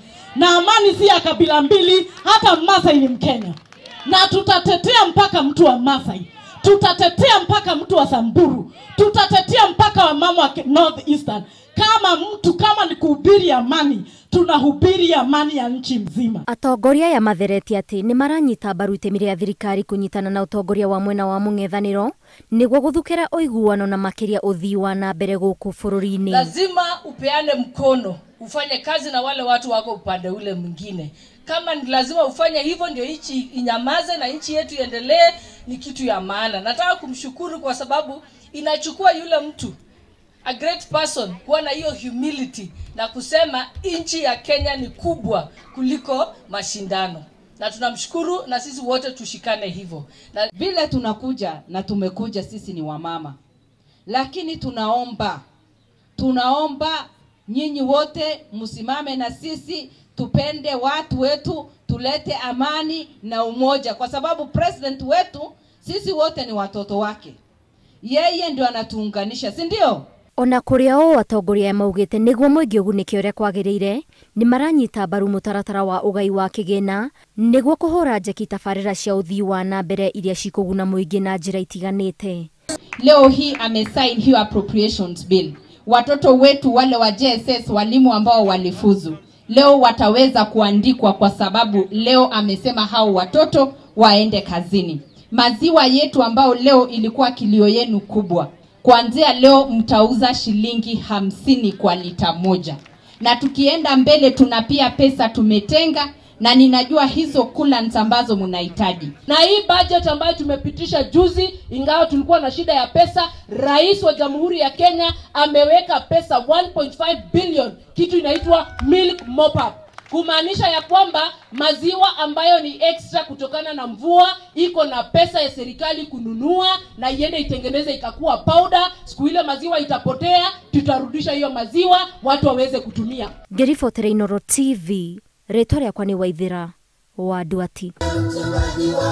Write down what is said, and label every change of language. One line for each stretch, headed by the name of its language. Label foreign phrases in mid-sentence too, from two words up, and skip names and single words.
Swahili: Na amani si ya kabila mbili, hata Masai ni Mkenya. Na tutatetea mpaka mtu wa Masai. Tutatetea mpaka mtu wa Samburu. Tutatetea mpaka wa mama wa North Eastern. Kama ni kuhubiri amani, tunahubiri amani ya nchi mzima.
Kikuyu: Atongoria ya mathereti ati ni maranyita mbaru itemi ria thirikari kunyitana na utongoria wa mwena wa mung'ethaniro niguo guthukira uiguano na makiria uthii wa na mbere guku bururi-ini.
Swahili: Lazima upeane mkono, ufanye kazi na wale watu wako upande ule mwingine. Kama ni lazima ufanye hivyo ndio nchi inyamaze na nchi yetu iendelee, ni kitu ya maana. Nataka kumshukuru kwa sababu inachukua yule mtu,
English: a great person,
Swahili: kuwa na hiyo humility na kusema nchi ya Kenya ni kubwa kuliko mashindano. Na tunamshukuru na sisi wote tushikane hivyo. Na vile tunakuja na tumekuja sisi ni wamama. Lakini tunaomba nyinyi wote msimame na sisi, tupende watu wetu, tulete amani na umoja, kwa sababu president wetu sisi wote ni watoto wake. Yeye ndio anatuunganisha, si ndio?
Kikuyu: Ona kuria o atongoria ya maugite niguo muingi ugunike uria kwagiriire ni maranyita mbaru mutaratara wa ugai wa kigina niguo kuhura njeki tabarira cia uthii wa na mbere iria cikuguna muingi na njira itiganite.
Swahili: Leo hii amesign hiyo
English: appropriations bill.
Swahili: Watoto wetu wale wa JSS, walimu ambao walifuzu, leo wataweza kuandikwa kwa sababu leo amesema hao watoto waende kazini. Maziwa yetu ambao leo ilikuwa kilio yenu kubwa, kuanzia leo mtauza shilingi 50 kwa lita moja. Na tukienda mbele tunapia pesa tumetenga, na ninajua hizo coolants ambazo mnahitaji. Na hii budget ambayo tumepitisha juzi, ingawa tulikuwa na shida ya pesa, Rais wa Jamhuri ya Kenya ameweka pesa 1.5 billion, kitu inaitwa
English: milk mop up.
Swahili: Kumaanisha ya kwamba maziwa ambayo ni extra kutokana na mvua iko na pesa ya serikali kununua na iende itengeneze ikakuwa powder. Siku ile maziwa itapotea, tutarudisha hiyo maziwa watu waweze kutumia.
Kikuyu: Ngirifotere Inooro TV, rĩtwa rĩakwa nĩ Waithĩra wa Nduati.